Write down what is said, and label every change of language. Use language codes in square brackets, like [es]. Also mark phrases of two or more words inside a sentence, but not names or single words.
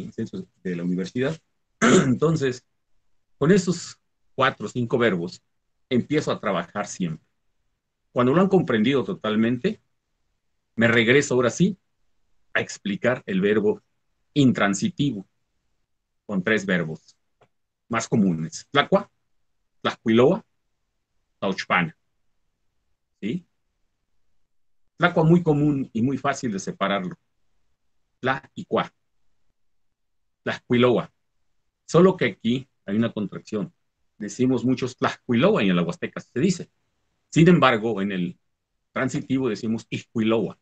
[es] El centro de la universidad. Entonces, con esos 4 o 5 verbos, empiezo a trabajar siempre. Cuando lo han comprendido totalmente, me regreso ahora sí a explicar el verbo intransitivo, con 3 verbos más comunes: [nah] tlacua, tlacuiloa, tauchpana. [es] ¿Sí? Tlacua muy común y muy fácil de separarlo. [nah] Tla y cua. Tlacuiloa. [es] Solo que aquí hay una contracción. Decimos muchos tlacuiloa y en la Huasteca se dice. Sin embargo, en el transitivo decimos iscuiloa.